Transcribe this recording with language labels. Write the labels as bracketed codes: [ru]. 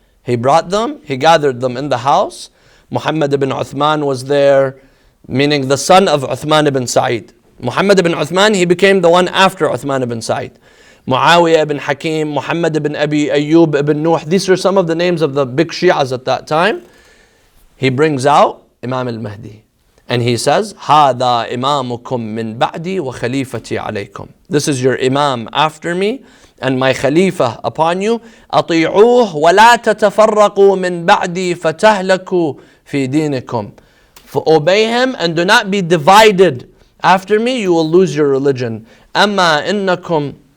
[en] He brought them, he gathered them in the house. Muhammad ibn Uthman was there, meaning the son of Uthman ibn Sa'id. Muhammad ibn Uthman, he became the one after Uthman ibn Sa'id. Muawiyah ibn Hakim, Muhammad ibn Abi Ayyub ibn Nuh. These are some of the names of the big Shi'as at that time. He brings out Imam al-Mahdi. And he says, [ar] هَذَا إِمَامُكُم مِّن بَعْدِي وَخَلِيفَتِي عَلَيْكُمْ. [en] This is your Imam after me and my Khalifa upon you. [ar] أَطِيعُوهُ وَلَا تَتَفَرَّقُوا مِن بَعْدِي فَتَهْلَكُوا فِي دِينِكُمْ. [en] Obey him and do not be divided. After me, you will lose your religion. [ar] أَمَّا إِنَّكُمْ.